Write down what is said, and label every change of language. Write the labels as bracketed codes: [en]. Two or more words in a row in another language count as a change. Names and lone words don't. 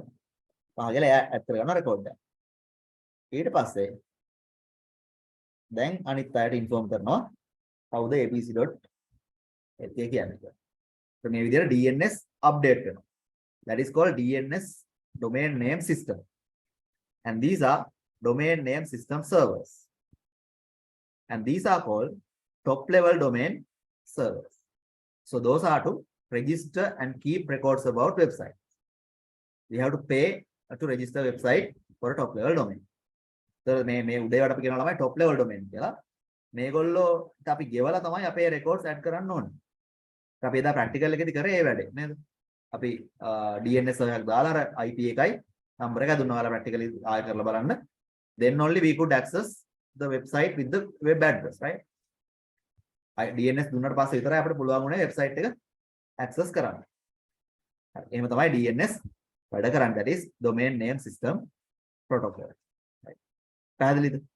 [si] පහගල එයා add කරගන්නවා record එක. ඊට පස්සේ දැන් අනිත් අයට inform කරනවා කවුද abc.lk කියන්නේ. So මේ විදිහට [en] DNS update [si] කරනවා. [en] That is called DNS domain name system. And these are domain name system servers. And these are called top level domain servers. So those are to register and keep records about websites. We have to pay to register website for a top level domain. [si] So මේ උදේවට අපි කියනවා ළමයි [en] top level domain [si] කියලා. මේගොල්ලෝට අපි ගෙවලා තමයි අපේ records add කරන්න ඕනේ. අපි එදා practical එකේදී කරේ ඒ වැඩේ නේද? අපි DNS එකක් දාලා අර IP එකයි number එක දුන්නා ඔයාලා practically ආයෙ කරලා බලන්න. [en] Then only we could access the website with the web address, right? [si] DNS දුන්නාට පස්සේ විතරයි අපිට පුළුවන් වුණේ website එක access කරන්න. එහෙම තමයි DNS වැඩ කරන්නේ. [en] That is domain name system protocol. [si] Right. පැහැදිලිද?